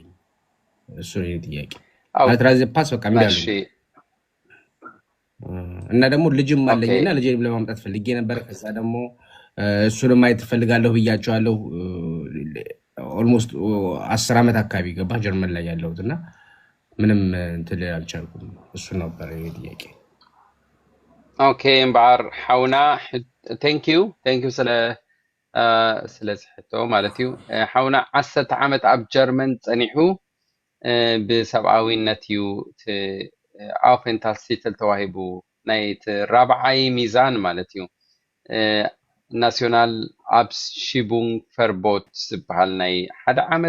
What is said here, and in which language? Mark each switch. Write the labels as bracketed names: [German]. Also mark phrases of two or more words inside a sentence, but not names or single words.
[Amharic] እሱ ነው ጥያቄ። ማለት ራይዝ ፓስ በቃ የሚላሉ እና ደግሞ ልጅም አለኝና ልጅም ለማምጣት ፈልጌ ነበር። ከዛ ደግሞ እሱንም ማየት ፈልጋለሁ ብያቸዋለሁ። ኦልሞስት 10 ዓመት አካባቢ ገባ ጀርመን ላይ ያለሁት እና ምንም እንትን አልቻልኩም። እሱ ነበር ጥያቄ። [Tigrinya] ኦኬ እምባር ሓውና [English] thank you [Tigrinya] ስለ ጽሕቶ ማለት እዩ። ሓውና 10 ዓመት ኣብ ጀርመን ፀኒሑ ብሰብኣዊነት እዩ ኣውፌንታሲትል ተዋሂቡ ናይ ራብዓይ ሚዛን ማለት እዩ [German] nationales Abschiebungsverbot [Tigrinya] ዝበሃል ናይ 1 ዓመት